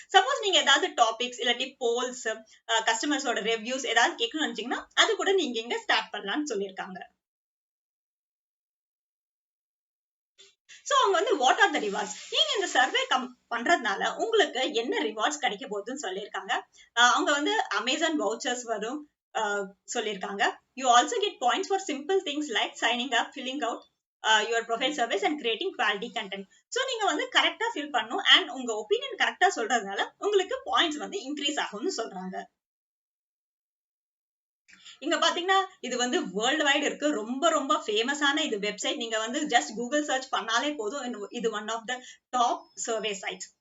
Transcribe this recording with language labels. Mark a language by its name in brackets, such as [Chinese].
[Tamil] Suppose நீங்க ஏதாவது topics இல்லாட்டி போல்ஸ், கஸ்டமர்ஸோட ரிவ்யூஸ் ஏதாவது கேட்கணும்னு நினைச்சீங்கன்னா அது கூட நீங்க இங்க ஸ்டார்ட் பண்ணலாம்னு சொல்லியிருக்காங்க. சோ அவங்க வந்து வாட் ஆர் த ரிவார்ட்ஸ், நீங்க இந்த சர்வே பண்றதுனால உங்களுக்கு என்ன ரிவார்ட்ஸ் கிடைக்க போகுதுன்னு சொல்லியிருக்காங்க. அவங்க வந்து அமேசான் வவுச்சர்ஸ் வரும் சொல்லியிருக்காங்க. [English] You also get points for simple things like signing up, filling out your profile surveys and creating quality content. [Tamil] So நீங்க வந்து கரெக்டா ஃபில் பண்ணணும் அண்ட் உங்க ஒப்பீனியன் கரெக்டா சொல்றதுனால உங்களுக்கு பாயிண்ட்ஸ் வந்து இன்க்ரீஸ் ஆகும்னு சொல்றாங்க. இங்க பாத்தீங்கன்னா இது வந்து வேர்ல்டு வைட் இருக்கு. ரொம்ப ஃபேமஸான இது வெப்சைட். நீங்க வந்து ஜஸ்ட் கூகுள் சர்ச் பண்ணாலே போதும். இது one of the top survey sides.